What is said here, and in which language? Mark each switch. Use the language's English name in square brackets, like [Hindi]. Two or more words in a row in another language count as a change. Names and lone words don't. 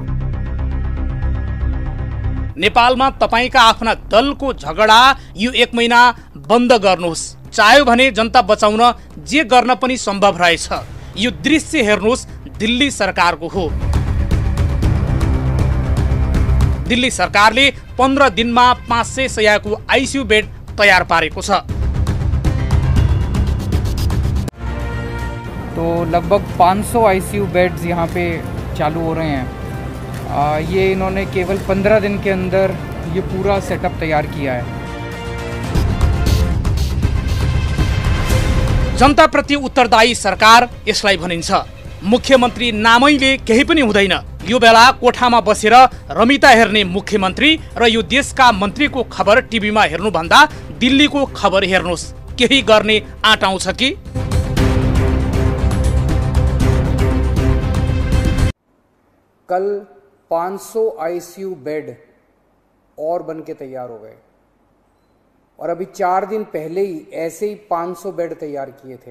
[Nepali] नेपालमा तपाईँका आफ्ना दलको झगडा यो 1 महिना बन्द गर्नुहोस्, चाह्यो भने जनता बचाउन जे गर्न पनि सम्भव रहेछ। यो दृश्य हेर्नुहोस्, दिल्ली सरकारको हो। दिल्ली सरकारले 15 दिनमा 500 शय्याको [English] ICU bed [Nepali] तयार पारेको छ। [Hindi] तो लगभग 500 [English] ICU beds [Hindi] यहाँ पे चालू हो रहे हैं। ये इन्होंने केवल 15 दिन के अंदर ये पूरा सेटअप तैयार किया है। [Nepali] जनताप्रति उत्तरदायी सरकार यसलाई भनिन्छ। मुख्यमन्त्री नामैले केही पनि हुँदैन। यो बेला कोठामा बसेर रमिता हेर्ने मुख्यमन्त्री र यो देशका मन्त्रीको खबर टिभीमा हेर्नुभन्दा दिल्लीको खबर हेर्नुहोस्। केही गर्ने आँट आउँछ कि? [Hindi] कल 500 [English] ICU bed [Hindi] और बन के तैयार हो गए और अभी 4 दिन पहले ही ऐसे ही 500 बेड तैयार किए थे।